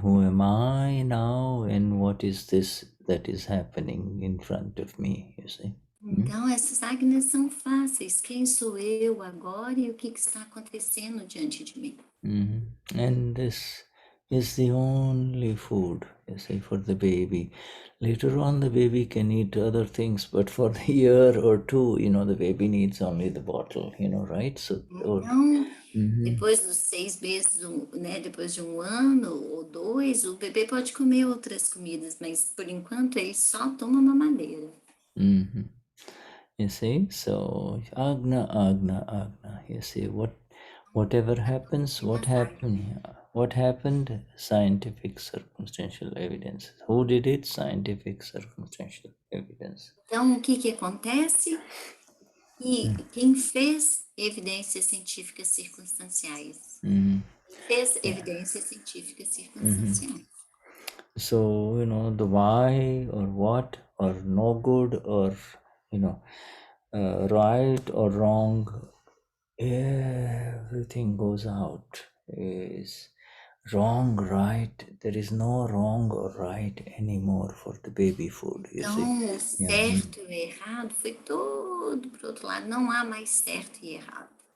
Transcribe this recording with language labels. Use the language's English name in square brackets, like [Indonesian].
[English] Who am I now, and what is this that is happening in front of me, you see. [Portuguese] Então, essas agnas são fáceis. Quem sou eu agora e o que está acontecendo diante de mim? [English] And this is the only food, you see, for the baby. Later on, the baby can eat other things, but for the year or two, the baby needs only the bottle, right? So, [Portuguese] Então, depois dos 6 meses, né, depois de 1 ano ou 2, o bebê pode comer outras comidas, mas por enquanto ele só toma mamadeira. [English] You see, so agna, you see, whatever happens, what happened, scientific circumstantial evidence. Who did it? Scientific circumstantial evidence. [Portuguese] Então, o que acontece? E quem fez evidências científicas circunstanciais? Fez evidências científicas circunstanciais. [English] So, the why or what or no good or, right or wrong, everything goes out. Is wrong, right? There is no wrong or right anymore for the baby food. You [Portuguese] Então, o [English] see? [Portuguese] certo e o errado foi todo para o outro lado. Não há mais certo e errado.